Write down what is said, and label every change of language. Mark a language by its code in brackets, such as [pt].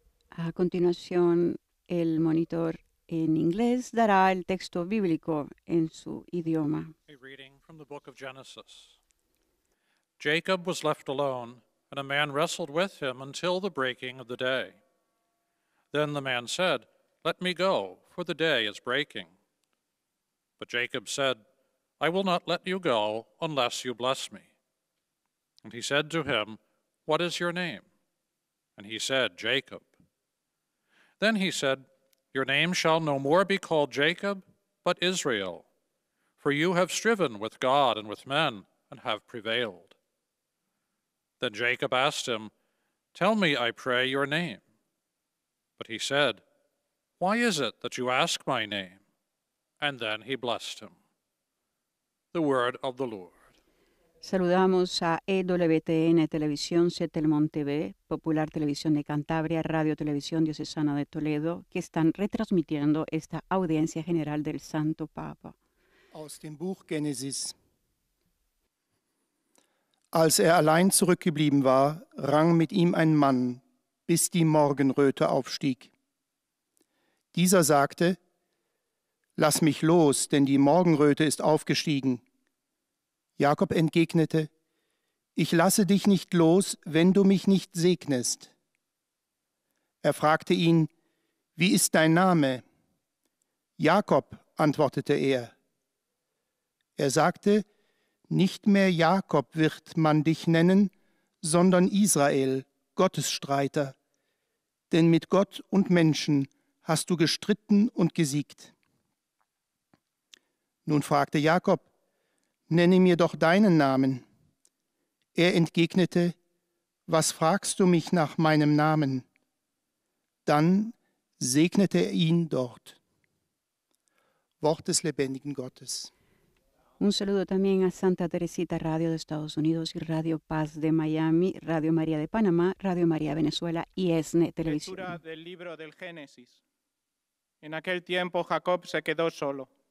[es] A continuación, el monitor en inglés dará el texto bíblico en su idioma. [en] A reading from the book of Genesis. Jacob was left alone, and a man wrestled with him until the breaking of the day. Then the man said, let me go, for the day is breaking. But Jacob said, I will not let you go unless you bless me. And he said to him, what is your name? And he said, Jacob. Then he said, your name shall no more be called Jacob, but Israel, for you have striven with God and with men, and have prevailed. Then Jacob asked him, tell me, I pray, your name. But he said, why is it that you ask my name? And then he blessed him. The word of the Lord. [es] Saludamos a EWTN Televisión, Setelmont TV, Popular Televisión de Cantabria, Radio Televisión Diocesana de Toledo, que están retransmitiendo esta audiencia general del Santo Papa. [de] Aus dem Buch Genesis. Als allein zurückgeblieben war, rang mit ihm ein Mann, bis die Morgenröte aufstieg. Dieser sagte: Lass mich los, denn die Morgenröte ist aufgestiegen. Jakob entgegnete: Ich lasse dich nicht los, wenn du mich nicht segnest. Er fragte ihn: wie ist dein Name? Jakob, antwortete er. Er sagte, nicht mehr Jakob wird man dich nennen, sondern Israel, Gottesstreiter. Denn mit Gott und Menschen hast du gestritten und gesiegt. Nun fragte Jakob, nenne mir doch deinen Namen. Er entgegnete, was fragst du mich nach meinem Namen? Dann segnete er ihn dort. Wort des lebendigen Gottes. [es] Un saludo también a Santa Teresita Radio de Estados Unidos y Radio Paz de Miami, Radio María de Panamá, Radio María Venezuela y ESNE Televisión. Lectura del libro del Génesis. En aquel tiempo Jacob se quedó solo.